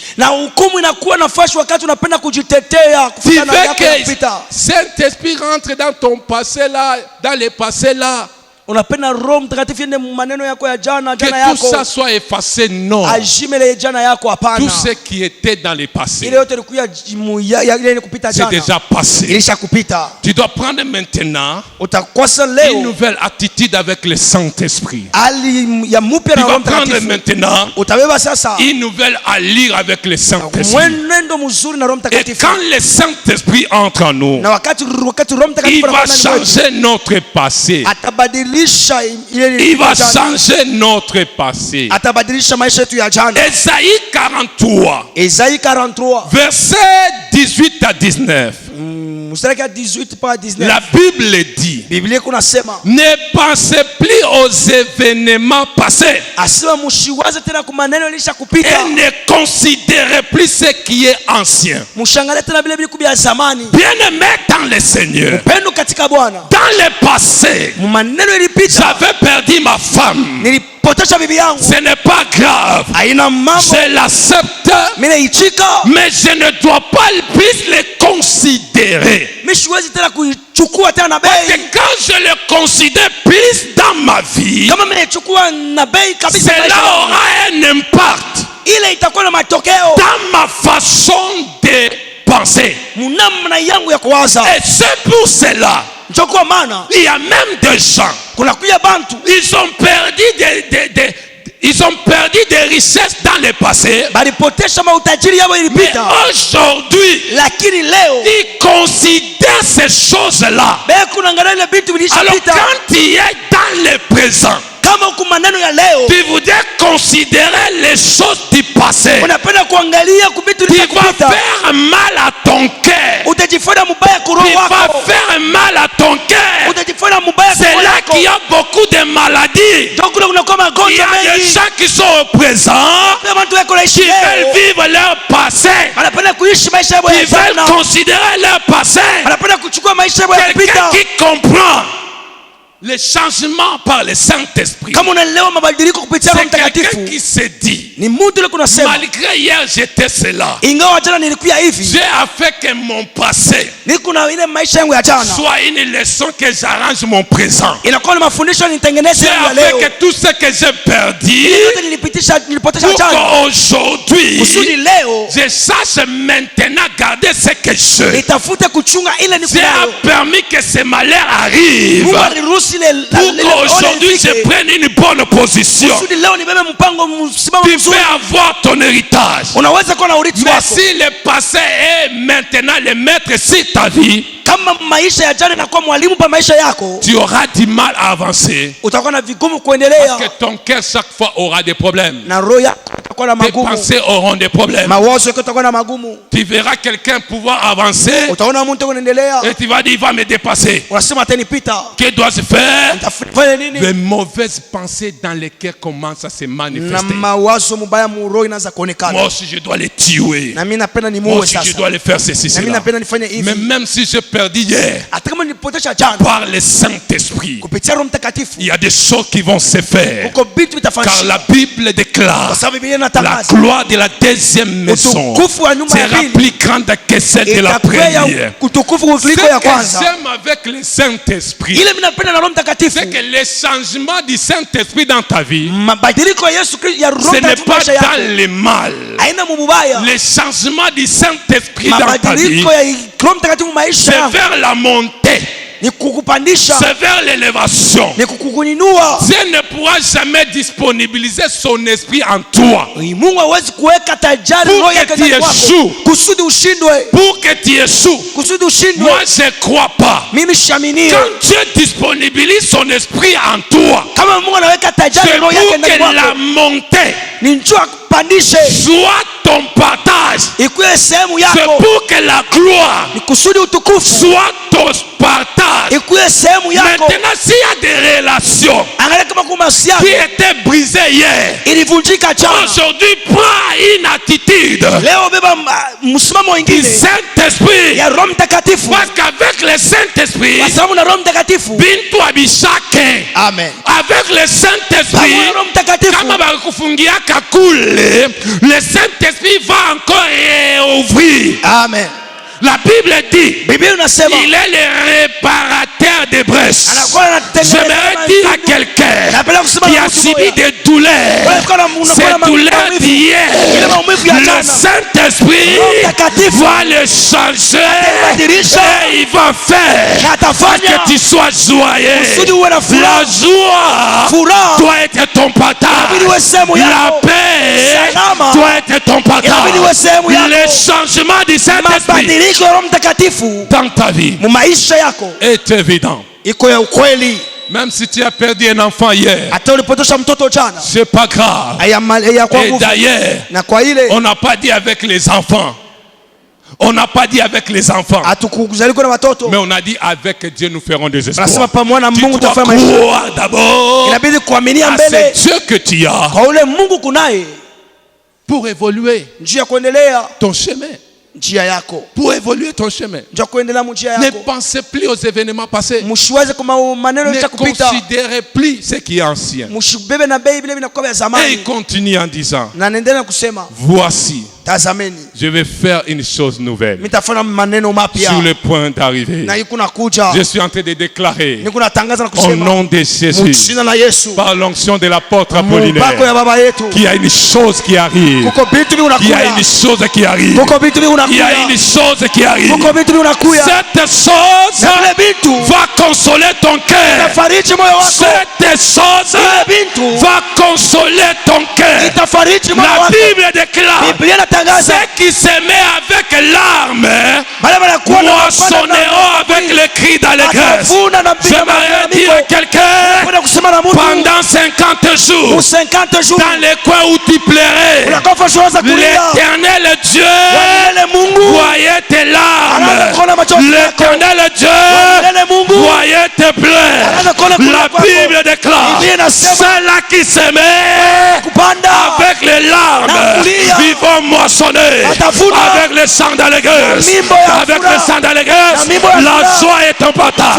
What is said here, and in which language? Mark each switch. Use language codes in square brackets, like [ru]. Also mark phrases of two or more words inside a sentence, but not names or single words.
[sw] na hukumu inakuwa nafasi wakati unapenda kujitetea [fr] Tu [sw] kufanya [fr] veux [sw] yako ya [fr] que [sw] kupita. [fr] Saint-Esprit rentre dans ton passé là, dans le passé là, [sw] unapenda Roho Mtakatifu yende maneno yako ya jana [fr] Que [sw] jana [fr] tout ça [sw] yako [fr] soit effacé, non. [sw] ajimele jana yako, hapana. [fr] Tout ce qui était dans le passé, [sw] Ile yote ilikuwa ile kupita [fr] c'est [sw] jana, [fr] déjà passé. [sw] ilisha kupita. [fr] Tu dois prendre maintenant [sw] Utakosa [fr] une [sw] leo [fr] nouvelle attitude avec le Saint-Esprit. [sw] hali ya mupya [fr] Tu [sw] na Roho [fr] vas prendre [sw] Mtakatifu. [fr] maintenant [sw] Utabeba sasa [fr] une nouvelle allure avec le Saint-Esprit. [sw] mwenendo mzuri na Roho [fr] Et [sw] Mtakatifu, [fr] quand le Saint-Esprit entre en nous, [sw] na wakati Roho [fr] il [sw] Mtakatifu [fr] va [sw] anafanya nini? [fr] changer notre passé. [sw] Atabadilisha ile [fr] Il va [sw] jana. [fr] changer notre passé. [sw] Atabadilisha maisha yetu ya jana. [fr] Ésaïe 43, Esaïe 43 versets 18 à 19. [sw] mstari wa 18 mpaka 19. [fr] La Bible dit: [sw] Biblia kunasema, [fr] ne pensez plus aux événements passés [sw] asema mshiwaze tena kwa maneno yalisha kupita, [fr] et ne considérez plus ce qui est ancien. [sw] mshangalie tena vile vile kubia zamani. [fr] Bien-aimé dans le Seigneur, [sw] Upendo katika Bwana, [fr] dans le passé, [sw] maneno ilipita, [fr] j'avais perdu ma femme. [sw] nilipotesha bibi yangu, [fr] Ce n'est pas grave. [sw] haina mambo, [fr] Je l'accepte, [sw] mimi naichika, [fr] mais je ne dois pas plus le considérer. [sw] mimi siwezi tena kuichukua tena na [fr] Et [sw] bei. [fr] quand je le considère plus dans ma vie, [sw] Kama mimi naichukua na bei kabisa, [fr] cela [sw] maisha yangu, [fr] aura un impact [sw] ile itakuwa na matokeo [fr] dans ma façon de penser. [sw] namna yangu ya kuwaza. [fr] Et c'est pour cela, [sw] Ndio kwa maana [fr] il y a même des gens, [sw] kuna kuya bantu [fr] ils ont perdu ils ont perdu des richesses dans le passé. [sw] balipotesha mautajiri yao [fr] Mais [sw] ilipita, [fr] aujourd'hui, [sw] lakini leo [fr] ils considèrent ces choses-là. [sw] bei kunaangalia ile vitu [fr] Alors [sw] vilishapita. [fr] quand tu es dans le présent, [sw] Kama uko maneno ya leo [fr] tu voudrais considérer les choses du passé, [sw] unapenda kuangalia kuvitu [fr] tu vas [sw] vilishapita, [fr] faire mal à ton cœur. [sw] utajifanya mubaya kwa [fr] Tu [sw] roho [fr] vas [sw] wako, [fr] faire mal à ton cœur. [sw] utajifanya mubaya kwa [fr] C'est [sw] roho [fr] là [sw] wako. [fr] qu'il y a beaucoup de maladies. [sw] Ndio kule kunakuwa [fr] Il y [sw] magonjwa [fr] a des [sw] mengi. [fr] gens qui sont au présent, [sw] Kama watu wako naishi [fr] qui veulent [sw] leo, [fr] vivre leur passé, [sw] wanapenda kuishi maisha yao ya [fr] qui veulent [sw] jana, [fr] considérer leur passé. [sw] wanapenda kuchukua maisha yao ya [fr] Quelqu'un [sw] kupita. [fr] qui comprend le changement par le Saint-Esprit, [sw] Kama unaelewa mabadiliko kupitia Roho [fr] c'est quelqu'un [sw] Mtakatifu, [fr] qui se dit: [sw] ni mtu ile kunasema, [fr] malgré hier j'étais cela, [sw] ingawa jana nilikuwa hivi, [fr] j'ai fait que mon passé [sw] niko na ile maisha yangu ya jana, [fr] soit une leçon que j'arrange mon présent. [sw] inakuwa ni mafundisho nitengeneze [fr] J'ai [sw] yangu ya [fr] fait [sw] leo. [fr] que tout ce que j'ai perdu, [sw] Ile yote nilipotesha [fr] pour [sw] jana, [fr] qu'aujourd'hui [sw] kusudi leo [fr] je sache maintenant garder ce que j'ai. [sw] nitafute kuchunga ile niko [fr] Dieu a [sw] nayo. [fr] permis que ce malheur arrive [sw] Mungu aliruhusu ile [fr] pour qu'aujourd'hui je prenne une bonne position. [sw] kusudi leo nibebe mpango msimamo [fr] Tu [sw] mzuri. [fr] peux avoir ton héritage. [sw] Unaweza kuwa na urithi [fr] Mais [sw] wako. [fr] si le passé est maintenant le maître sur ta vie, [sw] Kama maisha ya jana inakuwa mwalimu pa maisha yako, [fr] tu auras du mal à avancer. [sw] utakuwa na vigumu [fr] Parce [sw] kuendelea, [fr] que ton cœur chaque fois aura des problèmes. [sw] na roho yako itakuwa na [fr] Tes [sw] magumu, [fr] pensées auront des problèmes. [sw] mawazo yako itakuwa na magumu. [fr] Tu verras quelqu'un pouvoir avancer [sw] Utaona mtu unaendelea, [fr] et tu vas dire: il va me dépasser. [sw] unasema atanipita, [fr] Que dois-je faire? [sw] nitafanya nini? [fr] Les mauvaises pensées dans les cœurs commencent à se [sw] Na [fr] manifester. [sw] mawazo mubaya mu roho inaanza [fr] Moi [sw] kuonekana. [fr] aussi je dois les tuer. [sw] Na mimi napenda [fr] Moi [sw] nimuue [fr] aussi je [sw] sasa, [fr] dois les faire ceci, [sw] na mimi [fr] cela. [sw] napenda nifanye [fr] Mais [sw] hivi. [fr] même si je perdis hier, [sw] Hata kama nilipotesha jana, [fr] par le Saint-Esprit, [sw] kupitia Roho Mtakatifu [fr] il y a des choses qui vont se faire. [sw] uko vitu [fr] Car [sw] vitafanyika, [fr] la Bible déclare: [sw] kwa sababu Biblia [fr] la [sw] inatangaza [fr] gloire de la deuxième maison [sw] utukufu wa nyumba ya [fr] sera [sw] pili [fr] plus grande que celle de la [sw] itakuwa ya [fr] première. [sw] utukufu [fr] Ce [sw] kuliko ya [fr] que [sw] kwanza. [fr] j'aime avec le Saint-Esprit, [sw] Ile mimi napenda na Roho Mtakatifu, [fr] c'est que le changement du Saint-Esprit dans ta vie, [sw] mabadiliko ya Yesu Kristo ya Roho [fr] ce n'est [sw] Mtakatifu [fr] pas [sw] maisha yako [fr] dans le mal. [sw] haina mubaya. [fr] Le changement du Saint-Esprit dans ta vie, [sw] Mabadiliko ya Roho Mtakatifu maisha [fr] c'est [sw] yako [fr] vers la montée, [sw] ni kukupandisha, [fr] c'est vers l'élévation. [sw] ni kukuinua. [fr] Dieu ne pourra jamais disponibiliser son esprit en toi [sw] Mungu hawezi kuweka tajari [fr] Pour [sw] roho [fr] que [sw] yake [fr] tu [sw] ndani [fr] échoues. [sw] mwako kusudi ushindwe, [fr] pour que tu échoues. [sw] kusudi ushindwe. [fr] Moi, je ne crois pas. [sw] Mimi siamini [fr] Quand Dieu disponibilise son esprit en toi, [sw] kama Mungu anaweka tajari [fr] c'est [sw] roho yake [fr] pour [sw] ndani [fr] que la [sw] mwako, [fr] montée [sw] ni njoo akupandishe, [fr] soit ton partage. [sw] ikuwe sehemu [fr] C'est [sw] yako, [fr] pour que la gloire [sw] ni kusudi utukufu [fr] soit ton partage. [sw] ikuwe sehemu yako. [fr] Maintenant, s'il y a des relations [sw] Angalia kama kuna mahusiano [fr] qui étaient brisées hier, [sw] ilivunjika jana, [fr] aujourd'hui, prends une attitude [sw] leo beba msimamo [fr] du [sw] mwingine [fr] Saint-Esprit. [sw] ya Roho Mtakatifu, [fr] Parce qu'avec le Saint-Esprit, [sw] kwa sababu na Roho Mtakatifu. bintu abishake. Amen. [fr] Avec le Saint-Esprit, [sw] Pamoja na Roho Mtakatifu, kama bakufungiaka kule, [fr] le Saint-Esprit va encore réouvrir. [sw] amen. [fr] La Bible dit: [sw] Biblia inasema [fr] il est le réparateur faire des brèches. [sw] anakuwa anatengeneza [fr] J'aimerais dire à quelqu'un [sw] napenda kusema [fr] qui [sw] na [fr] a [sw] mtu [fr] subi [sw] mmoja. [fr] des douleurs, [sw] Wewe kuna [fr] ces douleurs d'hier, [sw] ile maumivu ya [fr] le [sw] jana [fr] Saint-Esprit [sw] Roho Mtakatifu [fr] va le changer [sw] atabadilisha [fr] et il va faire [sw] na atafanya [fr] que tu sois joyeux. [sw] kusudi uwe na [fr] La [sw] furaha [fr] joie [sw] furaha [fr] doit être ton partage. [sw] inabidi uwe sehemu [fr] La [sw] yako [fr] paix [sw] Salama. [fr] doit être ton partage. [sw] inabidi uwe sehemu yako [fr] Le changement du Saint-Esprit [sw] mabadiliko ya Roho Mtakatifu [fr] dans ta vie [sw] mu maisha yako [fr] est évident. [sw] iko ya ukweli. [fr] Même si tu as perdu un enfant hier, [sw] Hata ulipotosha mtoto jana [fr] c'est pas grave. [sw] hayakuwa [fr] Et [sw] nguvu, [fr] d'ailleurs, [sw] na kwa ile [fr] on n'a pas dit avec les enfants. On n'a pas dit avec les enfants. [sw] hatukuzaliko na watoto, [fr] Mais on a dit avec Dieu nous ferons des espoirs. [sw] nasema pamoja na [fr] Tu [sw] Mungu [fr] dois [sw] tutafanya maisha. [fr] croire d'abord [sw] Inabidi kuaminia [fr] à [sw] mbele [fr] ce Dieu que tu as [sw] kwa ule Mungu kunaye [fr] pour évoluer [sw] njia ya kuendelea [fr] ton chemin. [sw] njia yako, [fr] Pour évoluer ton chemin. [sw] njia ya kuendelea njia [fr] Ne [sw] yako. [fr] pensez plus aux événements passés. [sw] Msiwaze kwa maneno [fr] Ne [sw] ya kupita, [fr] considérez plus ce qui est ancien. [sw] msibebe na bei vile vinakuwa vya [fr] Et il [sw] zamani. [fr] continue en disant, [sw] Na naendelea kusema [fr] voici, [sw] tazameni, [fr] je vais faire une chose nouvelle [sw] mitafanya maneno mapya [fr] sur le point d'arriver. [sw] na iko nakuja. [fr] Je suis en train de déclarer [sw] Niko natangaza na [fr] au [sw] kusema [fr] nom de Jésus, [sw] mjina na Yesu, [fr] par l'onction de l'apôtre [sw] mpako [fr] Apollinaire, [sw] ya baba yetu, [fr] qu'il y a une chose qui arrive. [sw] kuko vitu [fr] Il y a [sw] vinakuja, [fr] une chose qui arrive. [sw] kuko vitu [fr] Il y a [sw] vinakuja, [fr] une chose qui arrive. [sw] kuko vitu vinakuja, [fr] Cette chose [sw] na vile vitu [fr] va consoler ton cœur. [sw] itafariji moyo wako, [fr] Cette chose [sw] vile vitu [fr] va consoler ton cœur. [sw] itafariji moyo [fr] La [sw] wako. [fr] Bible déclare, [sw] Biblia inatangaza [fr] ceux qui s'aimaient avec larmes [sw] wale wanakuwa na [fr] moissonneront avec le cri d'allégresse. [sw] atavuna na mpiga [fr] J'aimerais dire à quelqu'un, [sw] kwenda kusema na mtu [fr] pendant 50 jours, pour 50 jours dans les coins où tu pleurais, [sw] unakofa shuanza kulia, [fr] l'Éternel Dieu [sw] Wale Mungu [fr] voyait tes larmes. [sw] anaona machozi yako, [fr] L'Éternel Dieu [sw] wale Mungu [fr] voyait tes pleurs. [sw] anaona kulia [fr] La [sw] kwako. [fr] Bible déclare, [sw] Biblia inasema [fr] ceux-là qui s'aimaient [sw] kupanda [fr] avec les larmes, [sw] na kulia, [fr] ils vont moissonner [sw] watavuna [fr] avec le sang d'allégresse. [sw] na mimbo ya [fr] Avec [sw] furaha, [fr] le sang d'allégresse, [sw] na mimbo ya [fr] la [sw] furaha. [fr] joie est ton partage.